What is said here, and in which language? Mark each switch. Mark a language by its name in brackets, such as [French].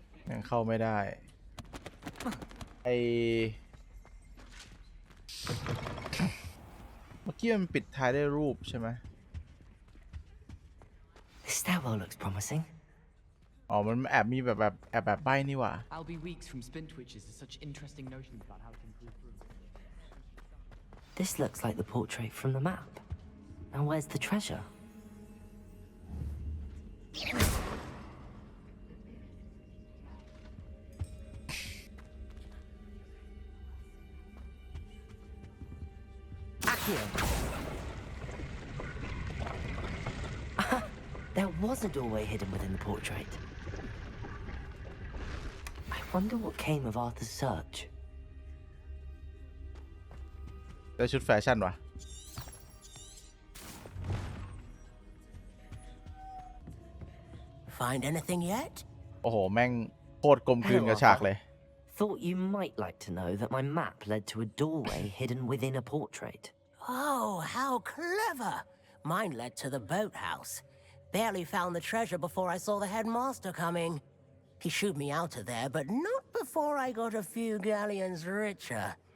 [Thai] ยังเข้าไม่ได้ไอเมื่อกี้มันปิดท้ายด้วยรูปใช่ไหม [English] This stairwell looks promising. [Thai] อ๋อมันแอบมีแบบใบ้นี่หว่า [English] I'll be weeks from spin twitches to such interesting notions about how to improve rooms. This looks like the portrait from the map. Now where's the treasure? There was a doorway hidden within the portrait. I wonder what came of Arthur's search. [Thai] ได้ชุดแฟชั่นวะ [English] Find anything yet? [Thai] โอ้โหแม่งโคตรกลมกลืนกับฉากเลย [English] Thought you might like to know that my map led to a doorway hidden within a portrait. Oh, how clever! Mine led to the boathouse. Barely found the treasure before I saw the headmaster coming. He shooed me out of there, but not before I got a few galleons richer.